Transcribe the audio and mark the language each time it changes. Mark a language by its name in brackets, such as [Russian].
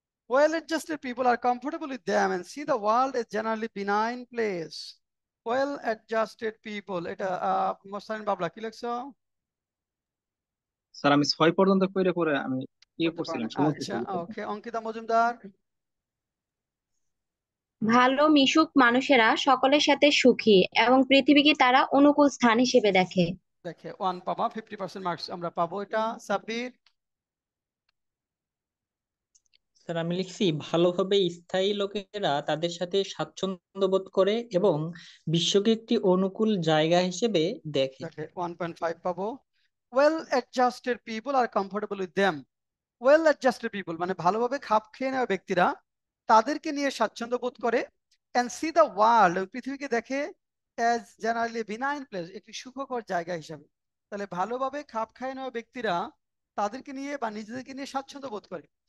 [English] Well-adjusted people are comfortable with them and see the world as generally benign place. Well-adjusted people, [Bangla] এটা মোস্তানিম বাবলা কি লিখছো? Sir আমি 6 পর্যন্ত পড়ে পড়ে আমি করতে পারো করছিলাম, না, সমস্যা আচ্ছা, ছিল। ওকে। অঙ্কিতা মজুমদার, ভালো মিশুক মানুষেরা সকলের সাথে সুখী এবং পৃথিবীকে তারা অনুকূল স্থান হিসেবে দেখে। দেখে 1 পাবা, 50% মার্কস আমরা পাবো। এটা সাব্বির, স্যার আমি লিখছি ভালোভাবে স্থায়ী লোকেরা তাদের সাথে স্বাচ্ছন্দ্য বোধ করে এবং বিশ্বকে একটি অনুকূল জায়গা হিসেবে দেখে। দেখে 1.5 পাবো। [English] Well-adjusted people are comfortable with them. Well-adjusted people [Bangla] মানে ভালোভাবে খাপ খেয়ে নেওয়া ব্যক্তিরা তাদেরকে নিয়ে স্বাচ্ছন্দ্য বোধ করে, [English] and see the world, [Bangla] পৃথিবীকে দেখে, [English] as generally benign place, [Bangla] একটি সুখকর জায়গা হিসাবে। তাহলে ভালোভাবে খাপ খাইয়ে নেওয়া ব্যক্তিরা তাদেরকে নিয়ে বা নিজেদেরকে নিয়ে স্বাচ্ছন্দ্য বোধ করে।